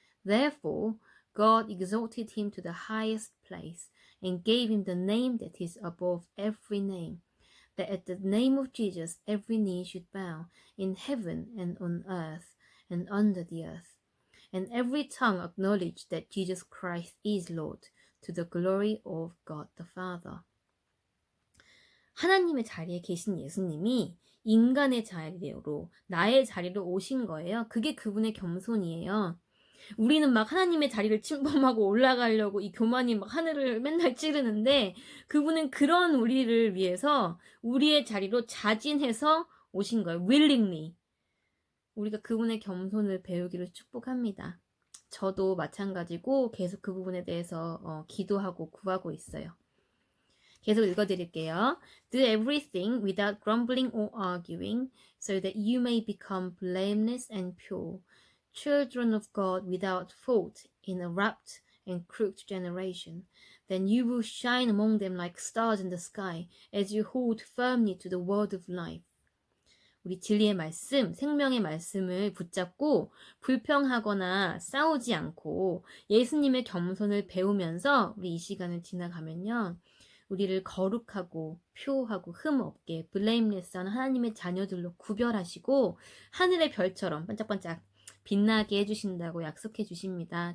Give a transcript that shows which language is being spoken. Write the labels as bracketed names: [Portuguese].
[English] Therefore, God exalted him to the highest place and gave him the name that is above every name, that at the name of Jesus every knee should bow, in heaven and on earth and under the earth, and every tongue acknowledge that Jesus Christ is Lord, to the glory of God the Father. [Korean] 하나님의 자리에 계신 예수님이 인간의 자리로, 나의 자리로 오신 거예요. 그게 그분의 겸손이에요. 우리는 막 하나님의 자리를 침범하고 올라가려고 이 교만이 막 하늘을 맨날 찌르는데 그분은 그런 우리를 위해서 우리의 자리로 자진해서 오신 거예요. [English] willingly. [Korean] 우리가 그분의 겸손을 배우기를 축복합니다. 저도 마찬가지고 계속 그 부분에 대해서 기도하고 구하고 있어요. 계속 읽어드릴게요. [English] Do everything without grumbling or arguing, so that you may become blameless and pure, children of God without fault in a warped and crooked generation. Then you will shine among them like stars in the sky, as you hold firmly to the word of life. [Korean] 우리 진리의 말씀, 생명의 말씀을 붙잡고 불평하거나 싸우지 않고 예수님의 겸손을 배우면서 우리 이 시간을 지나가면요. 우리를 거룩하고 표하고 흠 없게 블레임레스한 하나님의 자녀들로 구별하시고 하늘의 별처럼 반짝반짝 빛나게 해주신다고 약속해 주십니다.